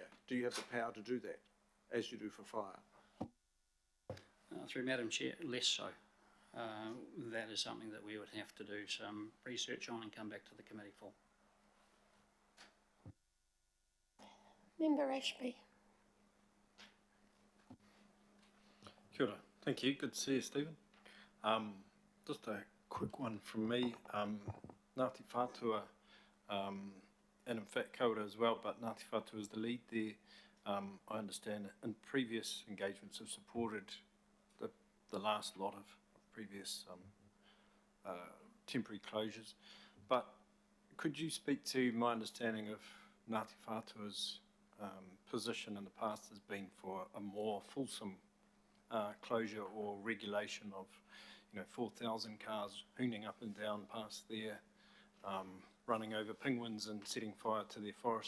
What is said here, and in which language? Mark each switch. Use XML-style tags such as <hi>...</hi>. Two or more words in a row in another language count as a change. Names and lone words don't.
<en>Do you have the power to do that, as you do for fire? Through Madam Chair, less so. That is something that we would have to do some research on and come back to the committee for. Member Ashby.</en> <mi>Kia ora.</mi> <en>Thank you. Good to see you, Stephen. Just a quick one from me. Ngāti Whātua, and in fact Kaura as well, but Ngāti Whātua is the lead there. I understand in previous engagements have supported the last lot of previous temporary closures. But could you speak to my understanding of Ngāti Whātua's position in the past has been for a more fulsome closure or regulation of, 4,000 cars hooning up and down past there, running over penguins and setting fire to their forest.</en>